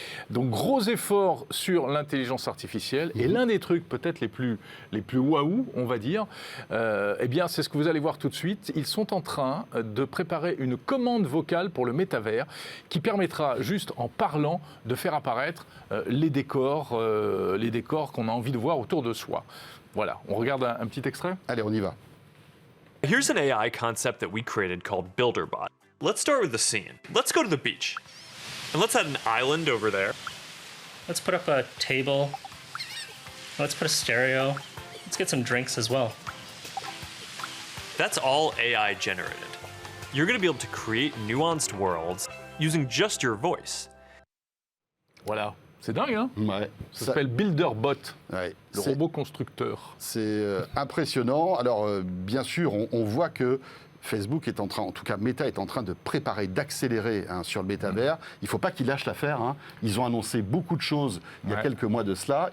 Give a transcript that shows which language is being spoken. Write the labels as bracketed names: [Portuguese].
[French] Donc gros efforts sur l'intelligence artificielle et l'un des trucs peut-être les plus waouh, on va dire, c'est ce que vous allez voir tout de suite. Ils sont en train de préparer une commande vocale pour le métavers qui permettra juste en parlant de faire apparaître les décors qu'on a envie de voir autour de soi. Voilà, on regarde un petit extrait. Allez, on y va. [English] Here's an AI concept that we created called BuilderBot. Let's start with the scene. Let's go to the beach. And let's add an island over there. Let's put up a table. Let's put a stereo. Let's get some drinks as well. That's all AI generated. You're going to be able to create nuanced worlds using just your voice. [French] Voilà. C'est dingue, hein ? Ouais. Ça s'appelle BuilderBot, le robot constructeur. C'est impressionnant. Alors, bien sûr, on voit que Facebook est en train, en tout cas Meta est en train de préparer, d'accélérer sur le métavers. Il ne faut pas qu'ils lâchent l'affaire. Ils ont annoncé beaucoup de choses il y a quelques mois de cela.